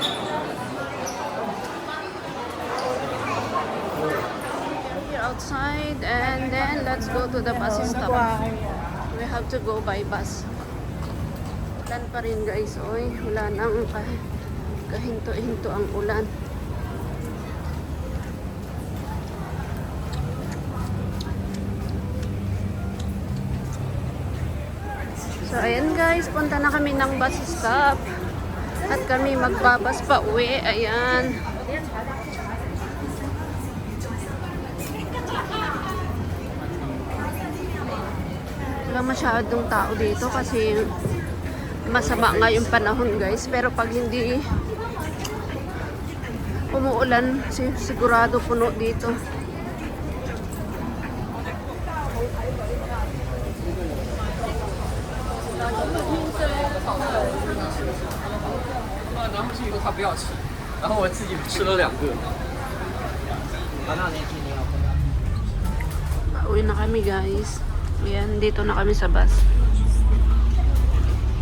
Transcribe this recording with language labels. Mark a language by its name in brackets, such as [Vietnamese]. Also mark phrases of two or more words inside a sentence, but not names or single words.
[English] We're outside and then let's go to the bus stop. We have to go by bus. [Filipino] Ulan pa rin guys, oy. Wala nang kahinto-hinto ang ulan. So, ayan guys, punta na kami ng bus stop. At kami magbabas pa uwi. Ayan. Wala masyadong tao dito kasi masama nga yung panahon guys. Pero pag hindi umuulan, sigurado puno dito. [Chinese] 他不要吃，然后我自己吃了2个。 [Filipino] Pauwi na kami guys. Ayan, dito na kami sa bus.